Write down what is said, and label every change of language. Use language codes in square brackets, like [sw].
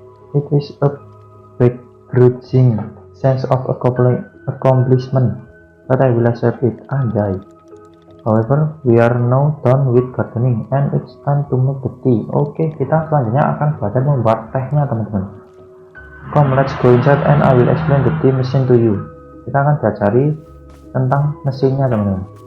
[en] It is a begrudging sense of accomplishment, but I will accept it. Anjay. However, we are now done with gardening and it's time to make the tea. [id] Oke, kita selanjutnya akan belajar membuat tehnya, teman-teman. [en] Come, let's go inside and I will explain the tea machine to you. [id] Kita akan pelajari tentang mesinnya, teman-teman.